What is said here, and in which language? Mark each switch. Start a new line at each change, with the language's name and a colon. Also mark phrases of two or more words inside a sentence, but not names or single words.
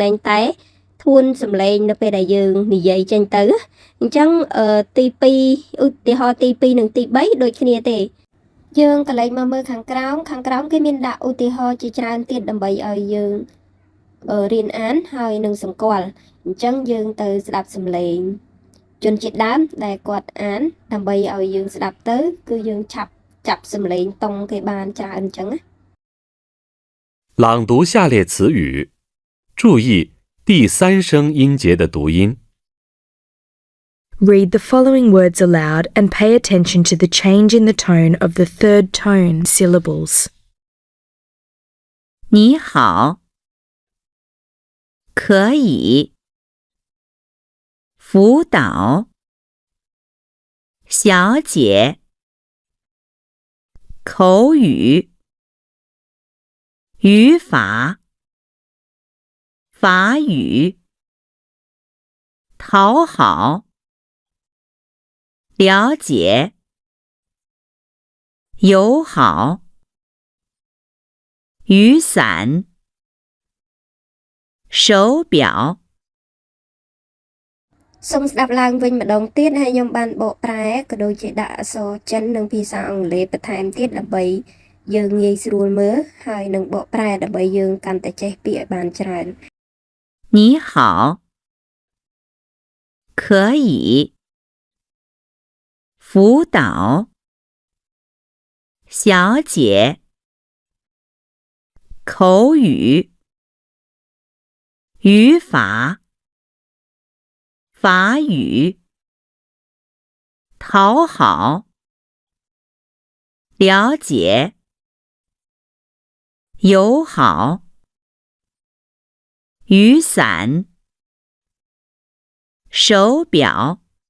Khmer: លែងតែធួនសំឡេងនៅពេលដែលយើងនិយាយចេញទៅអញ្ចឹងទី2ឧទាហរណ៍ទី2និងទី3ដូចគ្នាទេយើងកន្លែងមកមើលខាងក្រោមគេមានដាក់ឧទាហរណ៍ជាច្រើនទៀតដើម្បីឲ្យយើងរៀនអានហើយនឹងសម្គាល់អញ្ចឹងយើងទៅស្ដាប់សំឡេងជនជាតិដើមដែលគាត់អានដើម្បីឲ្យយើងស្ដាប់ទៅគឺយើងឆាប់ចាប់សំឡេងតង់គេបានច្រើនអញ្ចឹងណា
Chinese: 朗读下列词语，注意第三声音节的读音。
English: Read the following words aloud and pay attention to the change in the tone of the third tone syllables.
Chinese: 你好，可以，辅导，小姐，口语，语法，法语，讨好，了解，友好，雨伞，手表。
Khmer: សូមស្ដាប់ឡើងវិញម្ដងទៀតហើយខ្ញុំបានបកប្រែក៏ដូចជាដាក់អក្សរចិននិងភាសាអង់គ្លេសបន្ថែមទៀតដើម្បីយើងងាយស្រួលមើលហើយនឹងបកប្រែដើម្បីយើងកាន់តែចេះពាក្យឲ្យបានច្រើន
Chinese: 你好，可以，辅导，小姐，口语，语法，法语，讨好，了解，友好，雨伞，手表。